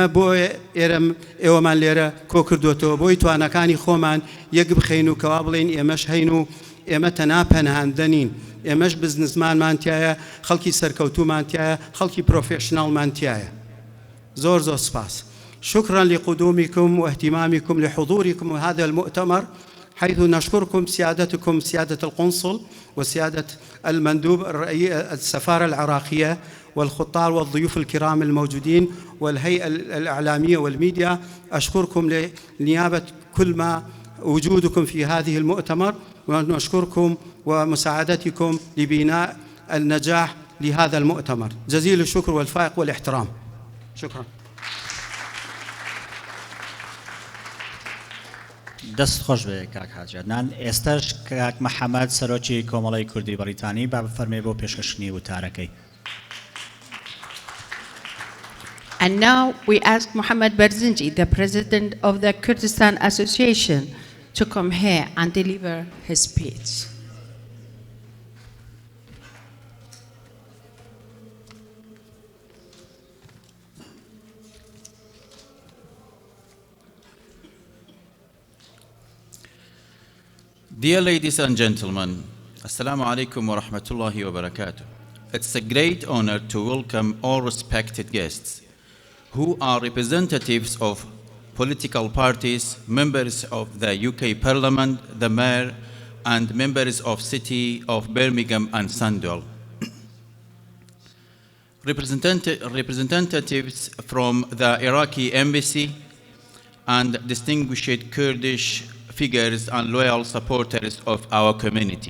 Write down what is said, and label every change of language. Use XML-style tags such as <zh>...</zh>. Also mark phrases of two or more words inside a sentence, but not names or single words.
<ckb>بۆ ئێوەمان لێرە کۆ کردوێتەوە بۆی توانەکانی خۆمان یەک بخەین و کەوا بڵێن ئێمەش هەین و ئێمە تەنها پەناهاندە نین ئێمەش بزنسمانمان تایە خەڵکی سەرکەوتومان تایە خەڵکی پرۆفێشناڵمان تایە زۆر سپاس</ckb> <ar>شكرا لقدومكم واهتمامكم لحضوركم هذا المؤتمر حيث نشكركم سيادتكم سيادة القنصل وسيادة المندوب السفارة العراقية والخطار والضيوف الكرام الموجودين والهيئة الإعلامية والميديا أشكركم لنيابة كل ما وجودكم في هذه المؤتمر ونشكركم ومساعدتكم لبناء النجاح لهذا المؤتمر جزيل الشكر والفائق والاحترام شكرا</ar> <ckb>دەست خۆش بێ کاک حاجەتنان ئێستاش کاک محەممەد سەرۆکی کۆمەڵی کوردی بەریتانی با بفەرمێ بۆ پێشکەشنی وتارەکەی.</ckb> <en>And now we ask Mohammed Barzinji, the president of the Kurdistan Association, to come here and deliver his speech. Dear ladies and gentlemen,</en> <ar>السلام عليكم ورحمة الله وبركاته.</ar> <en>It's a great honor to welcome all respected guests who are representatives of political parties, members of the UK Parliament, the Mayor, and members of City of Birmingham and Sandwell. Representatives from the Iraqi embassy and distinguished Kurdish figures and loyal supporters of our community.</en>